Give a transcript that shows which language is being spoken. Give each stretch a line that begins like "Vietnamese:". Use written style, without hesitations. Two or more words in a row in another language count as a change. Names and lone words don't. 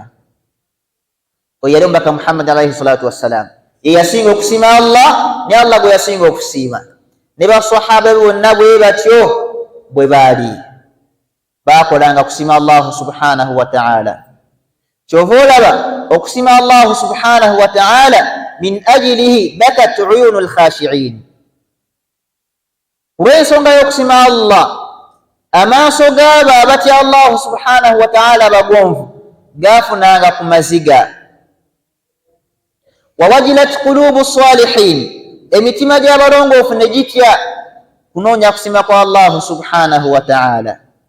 Ganda: Oyo yali omubaka Muhammad
Arabic: عليه الصلاة والسلام
Ganda: ye yasinga okusiima Allah ne Allah gwe yasinga okusiima ne basahaba bonna bwe batyo bwe baali bakolanga kusiima
Arabic: الله سبحانه وتعالى.
Ganda: Kyova olaba okusiima
Arabic: الله سبحانه وتعالى من أجله بكت عيون الخاشعين.
Ganda: Olw'ensonga y'okusiima Allah amaaso g'abo abatya
Arabic: الله سبحانه وتعالى
Ganda: abagonvu gaafunanga ku maziga.
Arabic: ووجلت قلوب الصالحين
Ganda: emitima gy'abalongoofu ne gitya kunoonya kusiima kwa
Arabic: الله سبحانه وتعالى.